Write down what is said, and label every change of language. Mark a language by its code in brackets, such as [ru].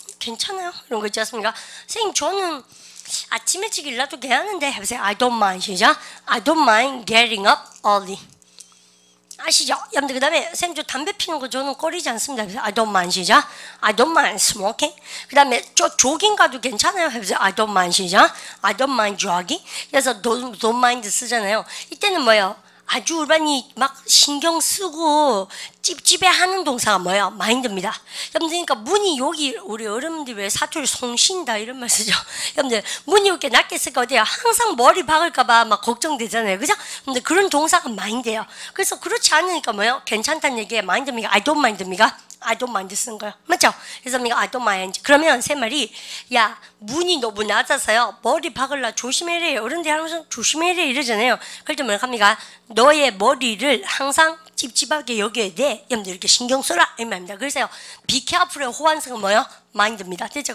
[ko] 괜찮아요 이런 거 있지 않습니까? 선생님 저는 아침 일찍 일어나도 괜찮은데 해보세요. [en] I don't mind [ko] 시작. [en] I don't mind getting up early. [ko] 아시죠? 여러분들 그 다음에 쌤 저 담배 피는 거 저는 꺼리지 않습니다. [en] I don't mind [ko] 시작. [en] I don't mind smoking. [ko] 그 다음에 저 조깅 가도 괜찮아요. 해보세요. [en] I don't mind [ko] 시작. [en] I don't mind jogging. [ko] 그래서 [en] don't mind [ko] 쓰잖아요. 이때는 뭐예요? 아주 우리반이 막 신경 쓰고 찝찝해하는 동사가 뭐예요? 마인드입니다. 여러분들 그러니까 문이 여기 우리 어른들 왜 사투리 송신다 이런 말 쓰죠. 여러분들 문이 이렇게 낮게 쓸까 어때요? 항상 머리 박을까봐 막 걱정되잖아요, 그죠? 근데 그런 동사가 마인드예요. 그래서 그렇지 않으니까 뭐예요? 괜찮다는 얘기에 마인드입니까? [en] I don't mind입니까? I don't mind [ko] 쓰는 거예요. 맞죠? 그래서 [en] I don't mind. [ko] 그러면 세 말이 야 문이 너무 낮아서요. 머리 박을라 조심해래. 어른들 항상 조심해래 이러잖아요. 그럴 때 뭐라 합니까? 너의 머리를 항상 찝찝하게 여겨야 돼. 여러분들 이렇게 신경 써라 이 말입니다. 그래서요. [en] be careful [ko] 의 호환성은 뭐예요? mind입니다. 됐죠?